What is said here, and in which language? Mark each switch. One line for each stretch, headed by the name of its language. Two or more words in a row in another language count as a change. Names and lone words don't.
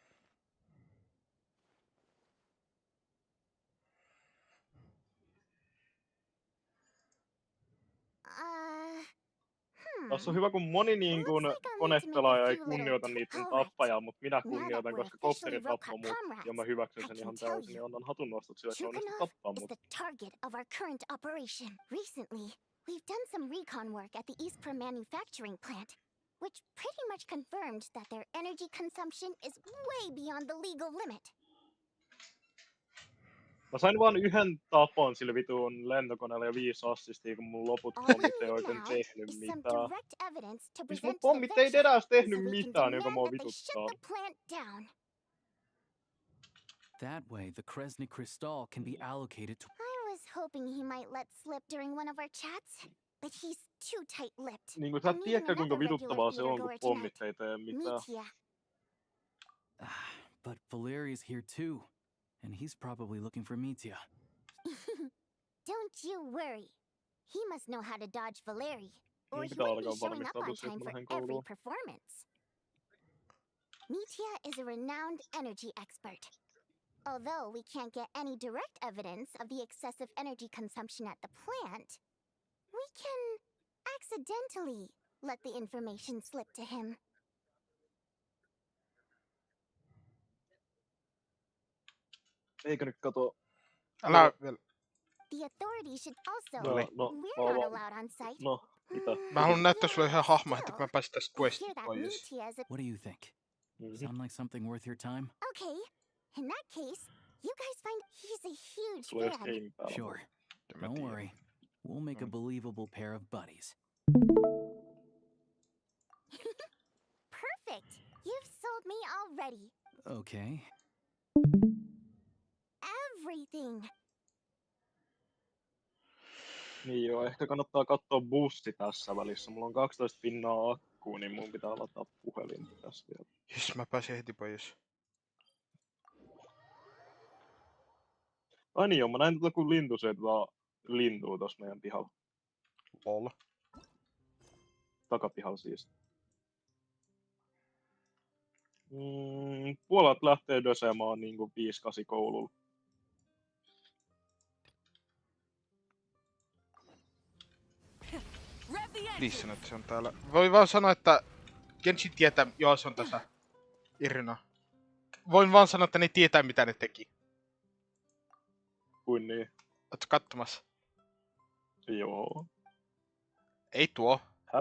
Finnish: Tässä on hyvä, kun moni niin kuin konepelaaja ei kunnioita niiden tappajaa, mutta minä kunnioitan, koska kopteri tappoi mut ja mä hyväksyn sen ihan täysin ja annan hatunnostot sille, että onnistui tappaa mut.
English: the target of our current operation. Recently, we've done some recon work at the Eastpro manufacturing plant, which pretty much confirmed that their energy consumption is way beyond the legal limit.
Finnish: Mä sain vaan yhden tapon sille vituun lentokoneelle ja 5 assistia, kun mun loput pommit ei oikein tehnyt mitään. Siis mun pommit ei edes tehnyt mitään, joka mua vituttaa.
English: That way, the Kresny Crystal can be allocated to... I was hoping he might let slip during one of our chats, but he's too tight-lipped.
Finnish: Niin kuin sä tiedätkö, kuinka vituttavaa se on, kun pommit ei tee mitään.
English: But Valeri's here too, and he's probably looking for Mitya. Don't you worry. He must know how to dodge Valeri, or
Finnish: Niin
English: he
Finnish: pitää
English: wouldn't be
Finnish: alkaa
English: showing up on
Finnish: valmistautua siihen,
English: time
Finnish: kun
English: for
Finnish: lähden
English: every
Finnish: kouluun.
English: performance. Mitya is a renowned energy expert. Although we can't get any direct evidence of the excessive energy consumption at the plant, we can accidentally let the information slip to him.
Finnish: Eikö nyt kato Älä vielä.
English: The authorities should also.
Finnish: Oli.
English: We're not allowed on site.
Finnish: No, mitä? Mä haluan näyttää sulle
English: Yeah,
Finnish: yhden hahmon, että
English: still,
Finnish: kun mä pääsin tästä
English: I hear
Finnish: questista
English: that
Finnish: pois.
English: Michi has a. What do you think? Sound like something worth your time? Okay, in that case, you guys find he's a huge
Finnish: Sulla ei ole
English: fan.
Finnish: striimi päällä.
English: Sure.
Finnish: En mä
English: Don't
Finnish: tiedä.
English: worry. We'll make a believable pair of buddies. Perfect. You've sold me already. Okay. Everything.
Finnish: Niin joo, ehkä kannattaa katsoa bussi tässä välissä. Mulla on 12 pinnaa akkuu, niin mun pitää lataa puhelin tässä vielä. Jes, mä pääsin heti pois. Ai niin joo, mä näin kun lintu syöt vaan lintua tossa meidän pihalla. Lol. Takapihalla siis. Puolet lähtee dösemaan niinku 5-8 koululla.
English: Rev the engine.
Finnish: Please sano, että se on täällä. Voi vaan sanoa, että Genshin tietää. Joo, se on tässä. Irina. Voin vaan sanoa, että ne tietää mitä ne teki. Kuin niin? Ootko kattomassa? Joo. Ei tuo. Häh?